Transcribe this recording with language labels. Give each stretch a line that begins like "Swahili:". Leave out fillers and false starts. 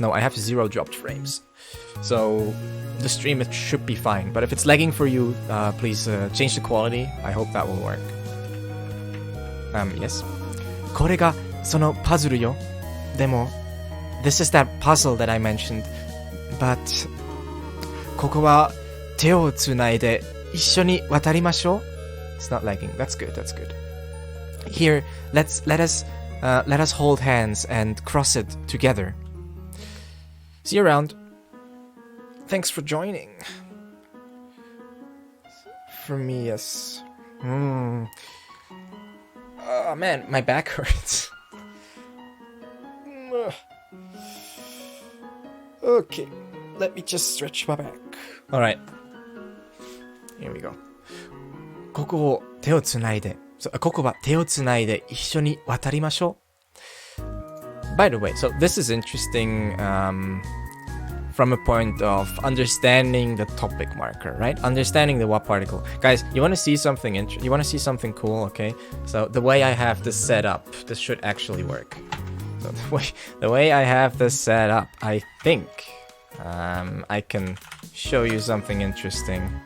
English: No, I have 0 dropped frames. So the stream, it should be fine. But if it's lagging for you, please change the quality. I hope that will work. Yes.
Japanese: これがそのパズルよ。でも
English: This is that puzzle that I mentioned. But
Japanese: ここは手をつないで一緒に渡りましょう.
English: It's not lagging. That's good. That's good. Here, let us hold hands and cross it together. See you around. Thanks for joining. For me, yes. Oh man, my back hurts. Okay, let me just stretch my back. Alright. Here we go.
Japanese: ここを手をつないで。ここは手をつないで一緒に渡りましょう。
English: By the way, so this is interesting from a point of understanding the topic marker, right? Understanding the what particle. Guys, you want to see something you want to see something cool, okay? So the way I have this set up, this should actually work. So the way I have this set up, I think I can show you something interesting.